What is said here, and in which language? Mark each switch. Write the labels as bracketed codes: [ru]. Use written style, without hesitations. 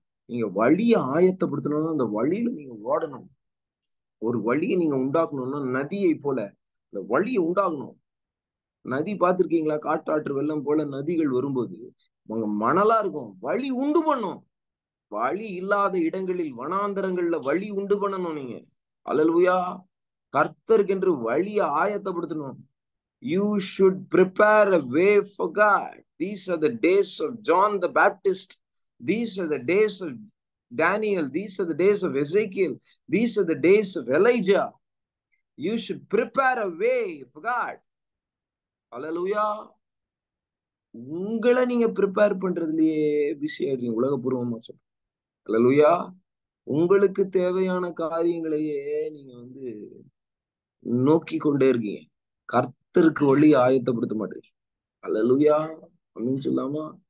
[ta] நீங்க வழியை ஆயத்தப்படுத்தணும்னா அந்த வழியில நீங்க ஓடணும். ஒரு வழியை நீங்க உண்டாக்கணும்னா நதியை போல அந்த வழியை உண்டாகணும். நதி பார்த்திருக்கீங்களா? காட்டாற்று வெள்ளம் போல நதிகள் வரும்போது மணலா இருக்கும், வழி உண்டு பண்ணும். வழி இல்லாத இடங்களில், வனாந்தரங்கள்ல வழி உண்டு பண்ணணும் நீங்க. அல்லேலூயா. கர்த்தருக்கென்று வழியை ஆயத்தப்படுத்தணும். [en] You should prepare a way for God. These are the days of John the Baptist. These are the days of Daniel. These are the days of Ezekiel. These are the days of Elijah. You should prepare a way for God. Hallelujah. [ta] உங்களை நீங்க prepare பண்றதுலயே busy ஆயிடுறீங்க, உலகபூர்வமா சொல்றேன். அல்லேலூயா. உங்களுக்கு தேவையான காரியங்களையே நீங்க நோக்கி கொண்டே இருக்கீங்க. கர்த்தருக்கு வழி ஆயத்தப்படுத்த மாட்டீங்க. அல்லேலூயா. அப்படின்னு சொல்லாமா?